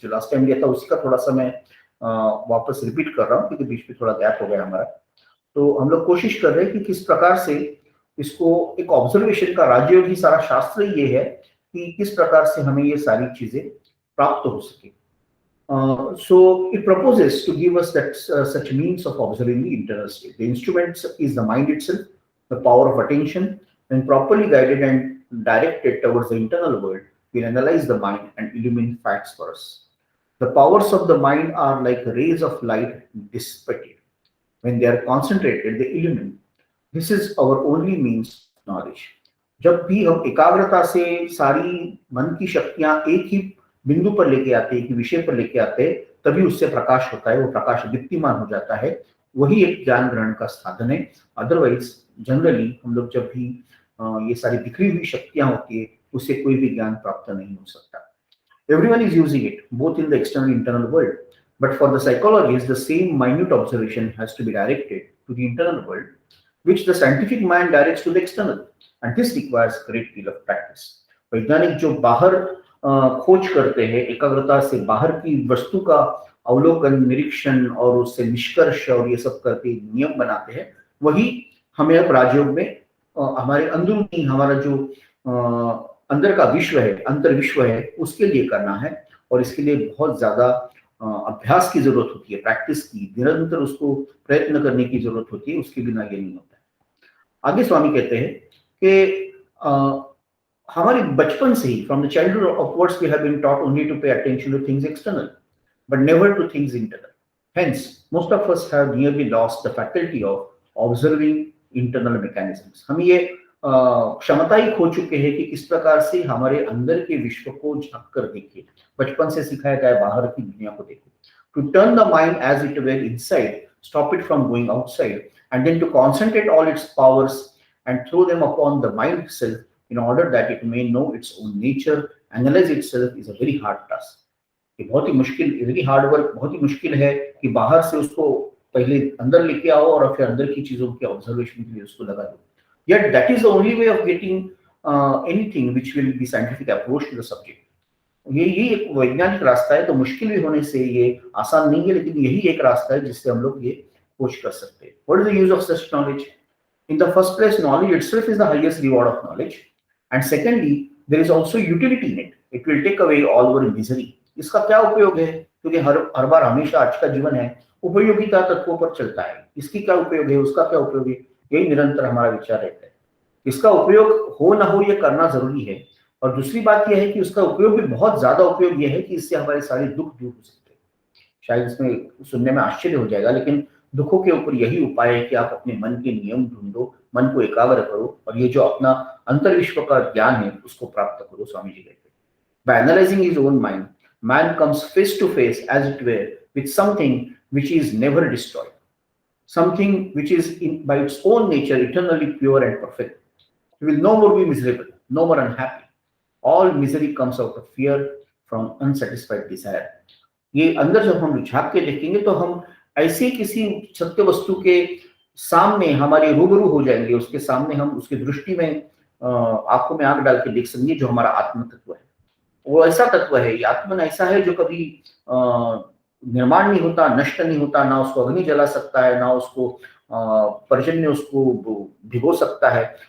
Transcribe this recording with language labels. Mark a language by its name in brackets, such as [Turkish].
[Hindi] जो last time लिया था उसी का थोड़ा सा मैं वापस रिपीट कर रहा हूँ क्योंकि बीच में थोड़ा गैप हो गया हमारा। तो हम लोग कोशिश कर रहे हैं कि किस प्रकार से इसको एक ऑब्जर्वेशन का, राजयोग ही सारा शास्त्र ये है कि किस प्रकार से हमें ये सारी चीजें प्राप्त हो सके। [English] So it proposes to give us that such means of observing the internal state. The instrument is the mind itself, the power of attention. When properly guided and directed towards the internal world, will analyze the mind and illumine facts for us. The powers of the mind are like rays of light dissipated. When they are concentrated, they illumine. This is our only means of knowledge. [Hindi] जब भी हम एकाग्रता से सारी मन की शक्तियां एक ही बिंदु पर लेके आते हैं, एक विषय पर लेके आते हैं, तभी उससे प्रकाश होता है, वो प्रकाश दीप्तिमान हो जाता है, वही एक ज्ञान ग्रहण का साधन है। अदरवाइज जनरली हम लोग जब भी ये सारी बिखरी हुई शक्तियां होती है उससे कोई भी ज्ञान प्राप्त नहीं हो सकता। [English] Everyone is using it, both in the external and internal world. But for the psychologists, the same minute observation has to be directed to the internal world, which the scientific mind directs to the external. And this requires a great deal of practice. [Hindi] वैज्ञानिक जो बाहर खोज करते हैं, एकाग्रता से बाहर की वस्तु का अवलोकन, निरीक्षण और उससे निष्कर्ष और ये सब करके नियम बनाते हैं, वही हमें अब राजयोग में हमारे अंदरूनी हमारा जो अंदर का विश्व है, अंतर विश्व है, उसके लिए करना है। और इसके लिए बहुत ज्यादा अभ्यास की जरूरत होती है, प्रैक्टिस की, निरंतर उसको प्रयत्न करने की जरूरत होती है, उसके बिना ये नहीं होता है। आगे स्वामी कहते हैं कि हमारे बचपन से ही, [English] From the childhood upwards we have been taught only to pay attention to things external but never to things internal. Hence, most of us have nearly lost the faculty of observing internal mechanisms. [Hindi] हम ये क्षमता ही खो चुके हैं कि किस प्रकार से हमारे अंदर के विश्व को झांक कर देखें। बचपन से सिखाया गया है बाहर की दुनिया को देखो। [English] To turn the mind as it were inside, stop it from going outside, and then to concentrate all its powers and throw them upon the mind itself in order that it may know its own nature, analyze itself, is a very hard task. [Hindi] ये बहुत ही मुश्किल, [English] very hard work, [Hindi] बहुत ही मुश्किल है कि बाहर से उसको पहले अंदर लेके आओ और फिर अंदर की चीजों के ऑब्जर्वेशन के लिए उसको लगा दो। [English] Yet that is the only way of getting anything which will be scientific approach to the subject. [Hindi] ये एक वैज्ञानिक रास्ता है, तो मुश्किल भी होने से ये आसान नहीं है, लेकिन यही एक रास्ता है जिससे हम लोग ये खोज कर सकते हैं। [English] What is the use of such knowledge? In the first place, knowledge itself is the highest reward of knowledge, and secondly, there is also utility in it. It will take away all our misery. [Hindi] इसका क्या उपयोग है? क्योंकि हर बार हमेशा आज का जीवन है उपयोगिता तत्वों पर चलता है। इसकी क्या उपयोग है, उसका क्या उपयोग है, यही निरंतर हमारा विचार रहता है। इसका उपयोग हो ना हो ये करना जरूरी है, और दूसरी बात यह है कि उसका उपयोग भी बहुत ज्यादा उपयोग यह है कि इससे हमारे सारे दुख दूर हो सकते हैं। शायद इसमें सुनने में आश्चर्य हो जाएगा, लेकिन दुखों के ऊपर यही उपाय है कि आप अपने मन के नियम ढूंढो, मन को एकाग्र करो और ये जो अपना अंतर्विश्व का ज्ञान है उसको प्राप्त करो। स्वामी जी कहते हैं, [English] by analyzing his own mind, man comes face to face, as it were, with something which is never destroyed, something which is by its own nature eternally pure and perfect. He will no more be miserable, no more unhappy. All misery comes out of fear from unsatisfied desire. [Hindi] ये अंदर जब हम झांक के देखेंगे तो हम ऐसे किसी सत्य वस्तु के सामने हमारे रूबरू हो जाएंगे, उसके सामने हम उसकी दृष्टि में आंखों में आंख डाल के देख सकेंगे जो हमारा आत्म तत्व है। वो ऐसा तत्व है, ये आत्मन ऐसा है जो कभी निर्माण नहीं होता, नष्ट नहीं होता, ना उसको अग्नि जला सकता है, ना उसको पर्जन्य उसको भिगो सकता है।